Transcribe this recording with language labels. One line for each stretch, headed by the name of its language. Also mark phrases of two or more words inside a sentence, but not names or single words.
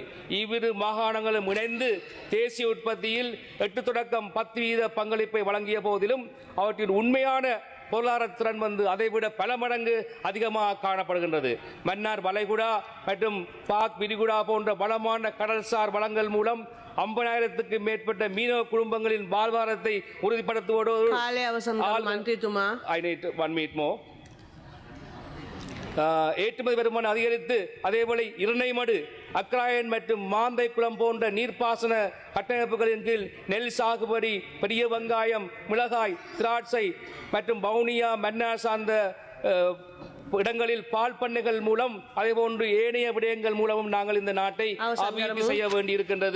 Tamil: இவ்விரு மாகாணங்களும் இணைந்து தேசிய உற்பத்தியில் 8-10% பங்களிப்பை வழங்கிய போதிலும் அவற்றின் உண்மையான பொருளாதார திறன் அதைவிட பல மடங்கு அதிகமாக காணப்படுகின்றது. மன்னார் வளைகுடா மற்றும் பாக் விரிகுடா போன்ற வளமான கடல்சார் வளங்கள் மூலம் 50,000க்கு மேற்பட்ட மீனவ குடும்பங்களின் வாழ்வாதாரத்தை உறுதிப்படுத்துவதோடு
Sinhala: කාලය අවසන් කර මන්ත්‍රීතුමා.
English: I need 1 minute more.
Tamil: ஏற்றுமதி வருமானம் அதிகரித்து அதேபோல இரணைமடு, அக்ராயன் மற்றும் மாந்தை குளம் போன்ற நீர்ப்பாசன கட்டமைப்புகளின் கீழ் நெல் சாகுபடி, பெரிய வெங்காயம், மிளகாய், திராட்சை மற்றும் வவுனியா மன்னார் சார்ந்த இடங்களில் பால் பண்ணைகள் மூலம் அதேபோன்று ஏனைய விடயங்கள் மூலமும் நாங்கள் இந்த நாட்டை அபிவிருத்தி செய்ய வேண்டியிருக்கின்றது.